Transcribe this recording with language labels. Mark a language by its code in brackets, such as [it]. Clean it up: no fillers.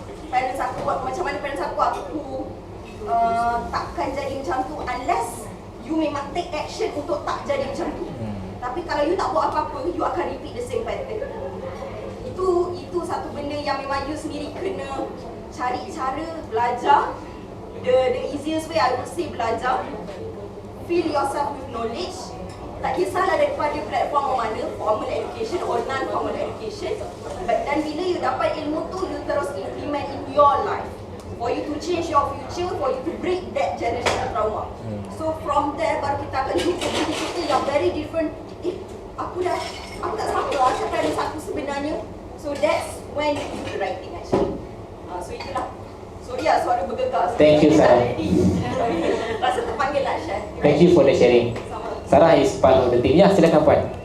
[ms] Parents aku buat macam mana parents aku takkan jadi macam tu [en] unless you [ms] memang [en] take action [ms] untuk tak jadi macam tu. Tapi kalau you tak buat apa-apa, you akan [en] repeat the same pattern. [ms] Itu satu benda yang memang you sendiri kena cari cara belajar. [en] The easiest way I would say belajar. Fill yourself with knowledge. [ms] Tak kisahlah daripada platform mana, [en] formal education or non-formal education. [ms] Dan bila you dapat ilmu tu, you terus [en] implement in your life. For you to change your future, for you to break that generational trauma. So from there, [ms] baru kita akan jumpa diri kita yang [en] very different. [ms] Aku tak sama lah parents aku sebenarnya. [en] So that's when you do the right thing actually. [ms] So itulah. Sorry lah suara bergegas. [en] Thank you, Sarah. [ms] Rasa terpanggil nak share. [en] Thank you for the sharing. Sarah is part of the team. [ms] Ya, silakan Puan.